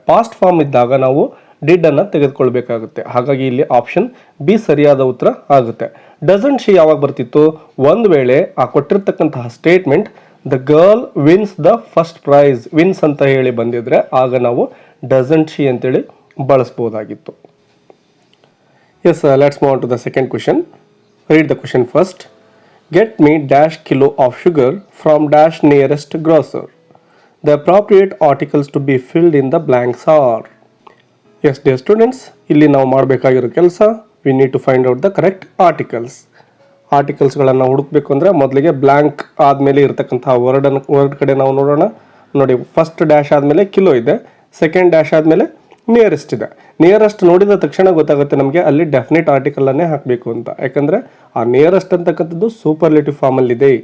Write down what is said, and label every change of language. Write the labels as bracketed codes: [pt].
[kn] Past form ಇದ್ದಾಗ ನಾವು did ಅನ್ನು ತೆಗೆದುಕೊಳ್ಬೇಕಾಗುತ್ತೆ. ಹಾಗಾಗಿ ಇಲ್ಲಿ ಆಪ್ಷನ್ ಬಿ ಸರಿಯಾದ ಉತ್ತರ ಆಗುತ್ತೆ. ಡಸಂಟ್ ಶಿ ಯಾವಾಗ ಬರ್ತಿತ್ತು? ಒಂದು ವೇಳೆ ಆ ಕೊಟ್ಟಿರ್ತಕ್ಕಂತಹ statement [en] the girl wins the first prize [kn] wins ಅಂತ ಹೇಳಿ ಬಂದಿದ್ರೆ ಆಗ ನಾವು ಡಸಂಟ್ ಶಿ ಅಂತೇಳಿ ಬಳಸ್ಬೋದಾಗಿತ್ತು. [en] Yes, let's move on to the second question. Read the question first. Get me dash kilo of sugar from dash nearest grocer. The appropriate articles to be filled in the blanks are. Yes, dear students, [kn] ಇಲ್ಲಿ ನಾವು ಮಾಡಬೇಕಾಗಿರೋ ಕೆಲಸ, [en] we need to find out the correct articles. [kn] ಆರ್ಟಿಕಲ್ಸ್ಗಳನ್ನು ಹುಡುಕಬೇಕು ಅಂದರೆ ಮೊದಲಿಗೆ blank ಆದಮೇಲೆ ಇರತಕ್ಕಂತಹ word ಕಡೆ ನಾವು ನೋಡೋಣ. ನೋಡಿ, ಫಸ್ಟ್ ಡ್ಯಾಶ್ ಆದಮೇಲೆ ಕಿಲೋ ಇದೆ, ಸೆಕೆಂಡ್ ಡ್ಯಾಶ್ ಆದಮೇಲೆ ನಿಯರೆಸ್ಟ್ ಇದೆ. ನಿಯರೆಸ್ಟ್ ನೋಡಿದ ತಕ್ಷಣ ಗೊತ್ತಾಗುತ್ತೆ ನಮಗೆ ಅಲ್ಲಿ ಡೆಫಿನೆಟ್ ಆರ್ಟಿಕಲನ್ನೇ ಹಾಕಬೇಕು ಅಂತ. ಯಾಕಂದರೆ ಆ ನಿಯರೆಸ್ಟ್ ಅಂತಕ್ಕಂಥದ್ದು ಸೂಪರ್ಲೇಟಿವ್ ಫಾರ್ಮಲ್ಲಿದೆ.